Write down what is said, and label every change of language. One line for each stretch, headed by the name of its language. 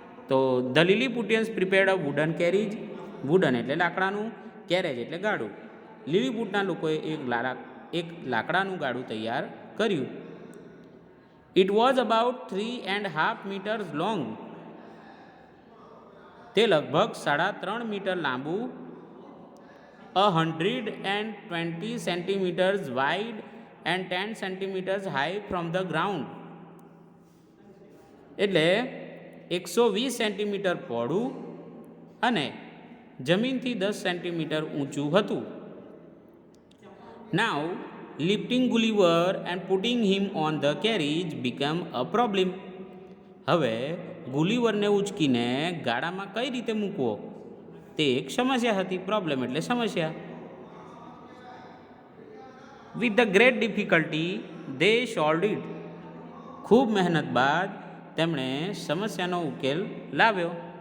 English: તો the Lilliputians prepared a wooden carriage
Gujarati: wooden એટલે લાકડાનું, કેરેજ એટલે ગાડું. લીલીપુટના લોકોએ એક લાકડાનું ગાડું તૈયાર કર્યું.
English: It was about 3.5 meters long.
Gujarati: તે લગભગ 3.5 મીટર લાંબુ,
English: 120 centimeters wide and 10 centimeters high from the ground.
Gujarati: એટલે 120 સેન્ટીમીટર પહોળું અને જમીનથી 10 સેન્ટીમીટર ઊંચું હતું.
English: Now, lifting Gulliver and putting him on the carriage became a problem.
Gujarati: હવે ગુલીવરને ઉચકીને ગાડામાં કઈ રીતે મૂકવો તે એક સમસ્યા હતી. પ્રોબ્લેમ એટલે સમસ્યા.
English: With the great difficulty they solved it.
Gujarati: ખૂબ મહેનત બાદ તેમણે સમસ્યાનો ઉકેલ લાવ્યો.